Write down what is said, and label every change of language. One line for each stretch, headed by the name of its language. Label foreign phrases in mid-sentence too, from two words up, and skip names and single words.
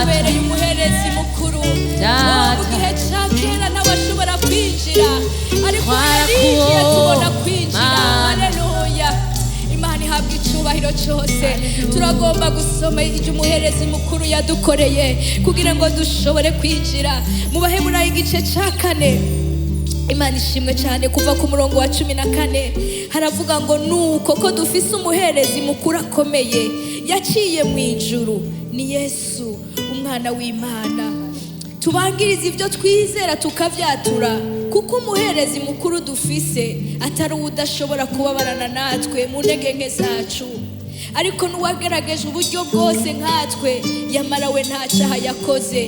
Rundi: Yatubereye umuherezi mukuru. Mu gihe cya kera ntawashobora kwinjira, ariko hariya tubona kwinjira. Haleluya. Imana ihabwa icyubahiro cyose. Turagomba gusoma ibyo umuherezi mukuru yadukoreye kugira ngo dushobore kwinjira mu Baheburayo igice cya 4. Imana ishimwe cyane. Kuva ku murongo wa 14 haravuga ngo nuko ko dufise umuherezi mukuru akomeye yaciye mu ijuru, ni Yesu umwana w'Imana. Tubangiriza ibyo twizera tukavyatura, kuko umuherezi mukuru dufise atari udashobora kubabarana natwe mu ntege nke zacu, ariko n'uwagerageje uburyo bwose nkatwe, yamara we nta cyaha yakoze.